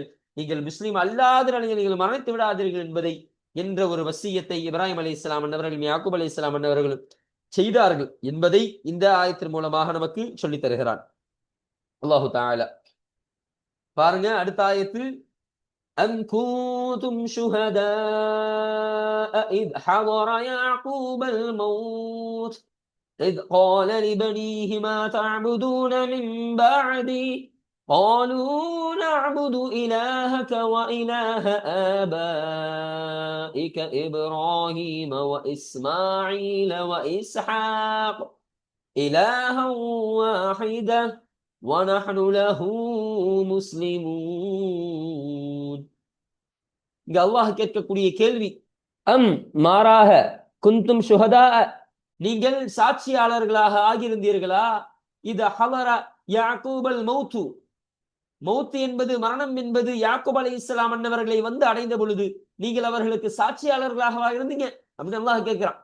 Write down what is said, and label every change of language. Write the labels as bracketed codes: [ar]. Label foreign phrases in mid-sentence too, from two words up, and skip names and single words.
[ta] நீங்கள் முஸ்லீம் அல்லாத நிலையில் நீங்கள் மரணித்து விடாதீர்கள் என்பதை என்ற ஒரு வசியத்தை இப்ராஹிம் அலைஹிஸ்ஸலாம் அன்னவர்களும் யாக்கூப் அலைஹிஸ்ஸலாம் அன்னவர்களும் செய்தார்கள் என்பதை இந்த ஆயத்தின் மூலமாக நமக்கு சொல்லித் தருகிறான் [ar] الله تعالى. [ta] பாருங்க அடுத்த ஆயத்தில் [ar] أم كنتم شهداء إذ حضر يعقوب الموت إذ قال لبنيه ما تعبدون من بعدي قالوا نعبد إلهك وإله آبائك إبراهيم وإسماعيل وإسحاق إلها واحدا ونحن له مسلمون. [ta] இங்க அல்லாஹ் கேட்கக்கூடிய கேள்வி, மாறாக [ar] كنتم شهداء, [ta] நீங்கள் சாட்சியாளர்களாக ஆகியிருந்தீர்களா? இது [ar] حضر يعقوب الموت, [ta] மௌத்து என்பது மரணம் என்பது யாக்கூப் அலைஹிஸ்ஸலாம் அன்னவர்களை வந்து அடைந்த பொழுது நீங்கள் அவர்களுக்கு சாட்சியாளர்களாக இருந்தீங்க அப்படின்னு அல்லாஹ் கேட்கிறான்.